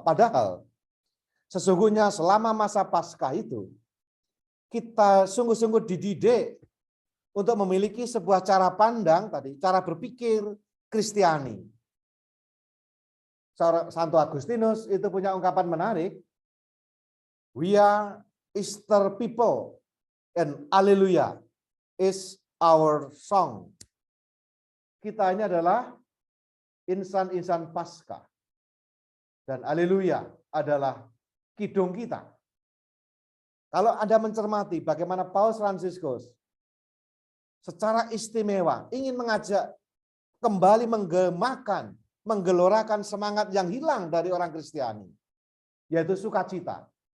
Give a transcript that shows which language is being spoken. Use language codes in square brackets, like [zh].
[id] Padahal sesungguhnya selama masa Paskah itu, kita sungguh-sungguh dididik untuk memiliki sebuah cara pandang tadi, cara berpikir Kristiani. Santo Agustinus itu punya ungkapan menarik. [en] We are Easter people and Hallelujah is our song. [id] kita ini adalah insan-insan Paskah. Dan haleluya adalah kidung kita. Kalau Anda mencermati bagaimana Paus Fransiskus secara istimewa ingin mengajak kembali menggemakan, menggelorakan semangat yang hilang dari orang Kristiani, yaitu sukacita.